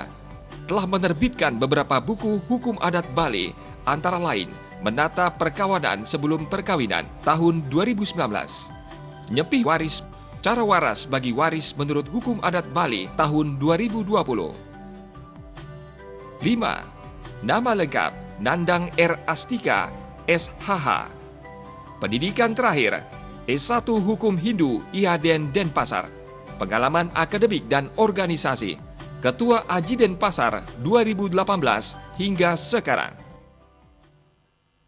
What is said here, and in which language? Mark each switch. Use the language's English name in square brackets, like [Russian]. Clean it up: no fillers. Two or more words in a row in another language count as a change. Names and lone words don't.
[Indonesian] Telah menerbitkan beberapa buku hukum adat Bali, antara lain Menata Perkawanan Sebelum Perkawinan tahun 2019, Nyepih Waris, Cara Waras bagi Waris menurut Hukum Adat Bali tahun 2020. 5. Nama lengkap: Nandang R. Astika, SHH. Pendidikan terakhir: S1 Hukum Hindu IADN Denpasar. Pengalaman akademik dan organisasi: Ketua Aji Denpasar 2018 hingga sekarang.